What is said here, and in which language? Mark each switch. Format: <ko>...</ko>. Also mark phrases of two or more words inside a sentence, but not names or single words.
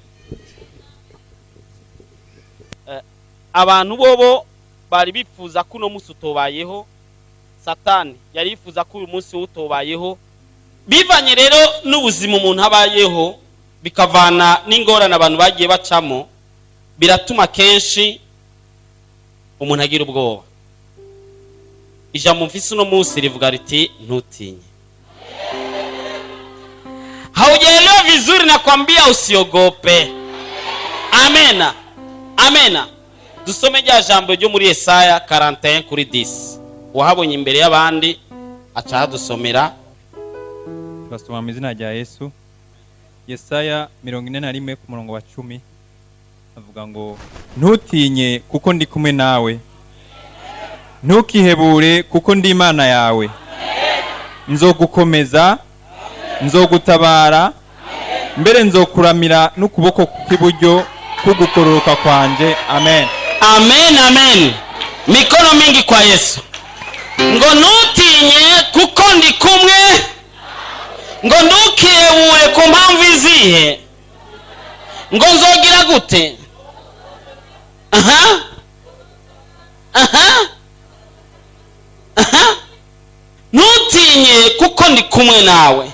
<rn>Abantu bobo bari bifuza ko uno munsi utobayeho, Satani yari yifuza ko uyu munsi utobayeho, bivanye rero n'ubuzima umuntu abayeho bikavana n'ingorane abantu bagiye bacamo, biratuma kenshi umuntu agira ubwoba. Ijambo mfise uno munsi rivuga riti ntutinye.</rn> <sw>Haujaelewa vizuri na kwambia usiogope.</sw> <rn>Amena. Amena. Dusome rya jambo ryo muri Yesaya 41 kuri 10. Wahabonye imbere y'abandi aca dusomera. Basoma mu izina rya Yesu. Yesaya 41 ku murongo wa 10 avuga ngo ntutinye kuko ndi kumwe nawe, ntukihebure kuko ndi Imana yawe, nzogukomeza, nzogutabara, mbere nzokuramira n'ukuboko kw'iburyo kugukoroka kwanje. Amen.</rn> <sw>Amen, amen. Mikono mingi kwa Yesu.</sw> <rn>Ngo ntutinye kuko ndi kumwe, ngo ntukihebure ku mpamvu izihe, ngo nzogira gute? Ntutinye kuko ndi kumwe nawe.</rn>